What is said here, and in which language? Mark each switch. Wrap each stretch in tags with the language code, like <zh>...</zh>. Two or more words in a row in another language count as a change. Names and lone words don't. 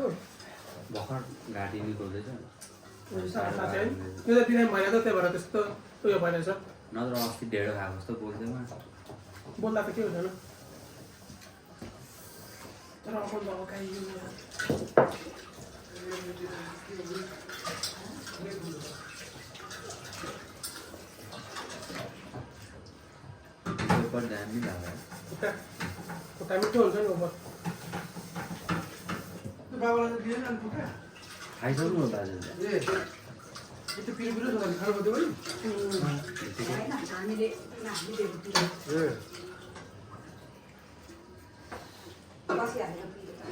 <ne>भर्खर घाँटी निकाल्दैछ त्यो त बिरामी भएर त त्यही भएर त्यस्तो उयो भइरहेछ नत्र अस्ति ढेँडो खाएको जस्तो बोल्दैन बोल्दा त के हुँदैन तर अब गाई</ne> <hi>पर ध्यान नहीं लगा</hi> <ne>खुट्टा मिठो हुन्छ नि ऊपर बाबालाई त दिएन नि खुट्टा खाइसक्नु हो दाजुले ए त्यो पिरो छ भने खानु पर्दैन है होइन हामीले दिएको पिरो ए बसिहालेको पिरो</ne>